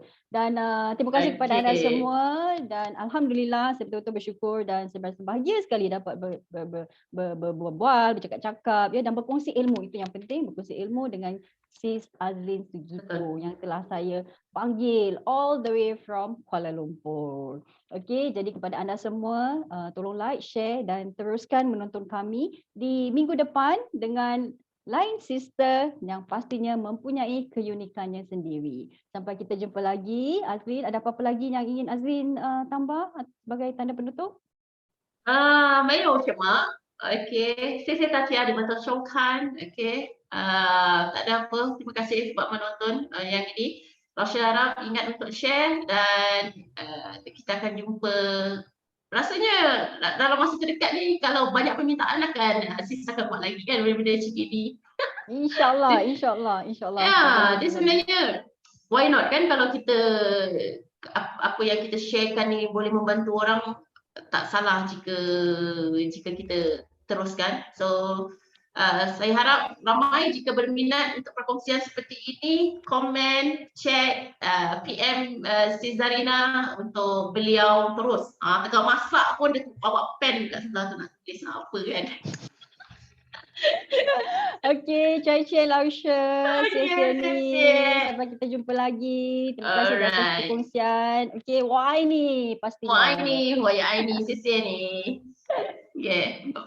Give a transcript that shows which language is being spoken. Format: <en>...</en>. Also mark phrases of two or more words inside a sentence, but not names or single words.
<ms>Dan terima kasih kepada anda semua, dan alhamdulillah saya betul-betul bersyukur dan saya bahagia sekali dapat berbual, bercakap-cakap ya, dan berkongsi ilmu. Itu yang penting, berkongsi ilmu dengan Sis Azlin Suzuko yang telah saya panggil</ms> <en>all the way from</en> <ms>Kuala Lumpur. Okey, jadi kepada anda semua, tolong like, share dan teruskan menonton kami di minggu depan dengan lain sister yang pastinya mempunyai keunikannya sendiri. Sampai kita jumpa lagi. Azlin, ada apa-apa lagi yang ingin Azlin tambah sebagai tanda penutup?</ms> <zh>没有什么 OK， 谢谢大家你们的收看 OK，</zh> <ms>tak ada apa, terima kasih sebab menonton yang ini. Lausio harap ingat untuk share dan kita akan jumpa rasanya dalam masa terdekat ni, kalau banyak permintaan sis akan buat lagi kan benda-benda macam ini. InsyaAllah. Ya, dia sebenarnya</ms> <en>why not</en> <ms>kan, kalau kita apa yang kita sharekan ni boleh membantu orang, tak salah jika kita teruskan. So saya harap ramai jika berminat untuk perkongsian seperti ini, komen, chat, PM Sis Zarina untuk beliau terus. Tengah masak pun dia bawa pen kat sebelah tu nak tulis apa kan. Okey, Cai Lausio, sampai kita jumpa lagi. Terima kasih atas perkongsian. Okey, why ni pastinya. Why ni,</ms> <zh>谢谢你。Yeah.</zh>